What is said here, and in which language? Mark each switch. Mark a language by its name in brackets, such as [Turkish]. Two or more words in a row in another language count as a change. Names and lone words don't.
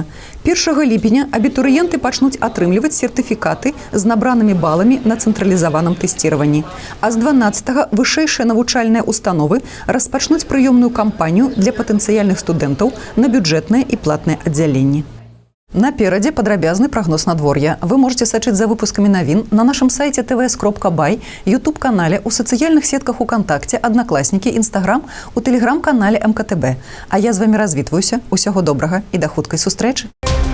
[Belarusian] 1 ліпеня абітурыенты пачнуць атрымліваць сертыфікаты з набранымі баламі на цэнтралізаваным тэсціраванні. А з 12 вышэйшыя навучальныя установы распачнуць прыёмную кампанію для патэнцыяльных студэнтаў на бюджэтныя і платныя аддзяленні. Наперадзе падрабязны прагноз надвор'я. [Russian] Вы можете [Belarusian] сачыць за выпускамі навін на нашым сайце tvs.by, YouTube-канале, у сацыяльных сетках УКонтакце, Аднакласнікі, Інстаграм, у тэлеграм-канале МКТБ. А я з вамі развітваюся. Усяго добрага і да хуткай сустрэчы.